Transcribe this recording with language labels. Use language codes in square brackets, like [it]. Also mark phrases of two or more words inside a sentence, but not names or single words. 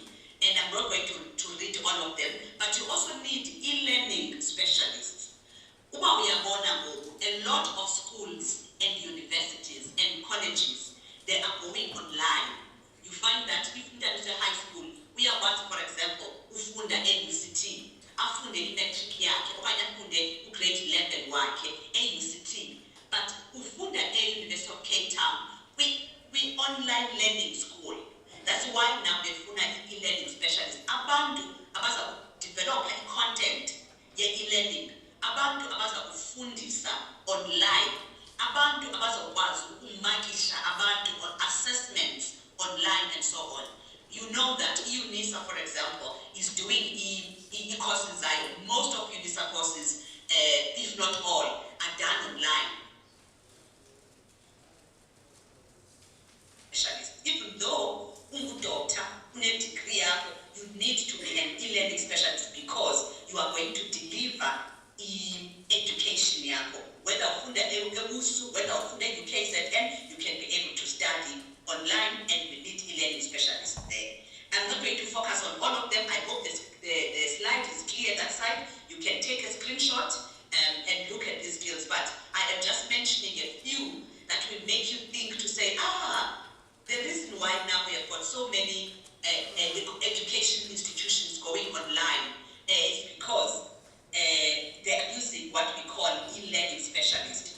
[en] And I'm not going to read all of them, but you also need e-learning specialists. A lot of schools and universities and colleges, they are going online. You find that if there is a high school, we are once, for example, [xh] ufunda UCT, afunde electric yakhe, okanye afunde grade 11 wakhe UCT, but ufunda University of Cape Town, we [en] online learning school. That's why now they funa e-learning specialists. [xh] Abantu abaza [en] develop content [xh] ye e-learning. Abantu abaza kufundisa online. Abantu abaza kwazi ukumakisha abantu [en] on assessments online and so on. You know that UNISA, for example, is doing e-courses. Most of UNISA courses, if not all, are done online. Even though doctor, degree, you need to be an e-learning specialist because you are going to deliver education. [xh] Whether ufunda ebusu, whether ufunda UKZN, [en] you can be able to study online, and we need e-learning specialists there. I'm not going to focus on all of them. I hope the slide is clear that side. You can take a screenshot and look at these skills, but I am just mentioning a few that will make you think to say, the reason why now we have got so many education institutions going online is because they are using what we call e-learning specialists.